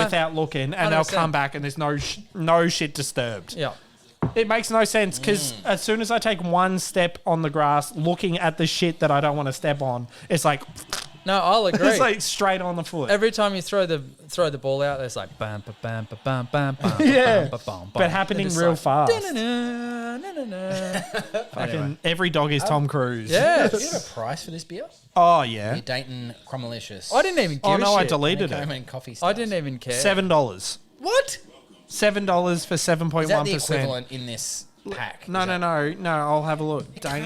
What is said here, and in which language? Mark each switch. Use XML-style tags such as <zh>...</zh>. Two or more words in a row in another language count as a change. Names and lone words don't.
<en>without looking, and they'll 100%. come back and there's no shit disturbed. Yeah. It makes no sense because as soon as I take one step on the grass, looking at the shit that I don't want to step on, it's like No, I'll agree. it's like straight on the foot. Every time you throw the ball out, it's like bam, ba, bam, ba, bam, bam, bam, Yeah. ba, bam, bam, But happening and it's real like, fast. "Da-na-na, na-na-na." Fucking every dog is Tom Cruise. Do you have Yes. a price for this beer? Oh yeah. Your Dayton Crumalicious. I didn't even give Oh a no, I shit. deleted Came it. in coffee I stars. didn't even care. $7. What? $7 for 7.1%. Is that the equivalent in this pack? No. I'll have a look.</en>